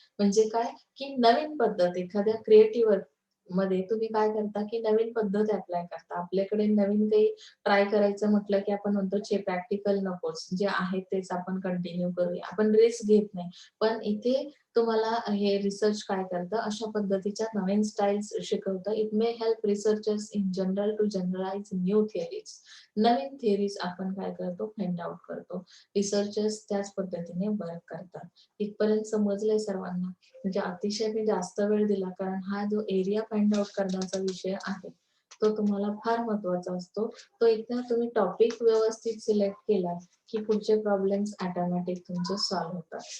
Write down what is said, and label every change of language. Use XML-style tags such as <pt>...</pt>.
<mr>म्हणजे काय की नवीन पद्धत एखाद्या क्रिएटिव्ह वर्क मध्ये तुम्ही काय करता की नवीन पद्धत अप्लाय करता. आपल्याकडे नवीन काही ट्राय करायचं म्हटलं की आपण म्हणतो छे प्रॅक्टिकल नकोच, जे आहे तेच आपण कंटिन्यू करूया, आपण रिस्क घेत नाही. पण इथे तुम्हाला हे रिसर्च काय करतं, अशा पद्धतीच्या नवीन स्टाईल्स शिकवतं.</mr> <en>It may help researchers in general to generalise new theories.</en> <mr>Naveen theories आपण काय करतो फाइंड आउट करतो. रिसर्चर्स त्याच पद्धतीने वर्क करतात. इथपर्यंत समजलंय सर्वांना? म्हणजे अतिशय मी जास्त वेळ दिला कारण हा जो एरिया फाइंड आउट करण्याचा विषय आहे तो तुम्हाला फार महत्वाचा असतो. तो एकदा तुम्ही टॉपिक व्यवस्थित सिलेक्ट केला की पुढचे प्रॉब्लेम्स ऑटोमॅटिक तुमचे सॉल्व्ह होतात.</mr>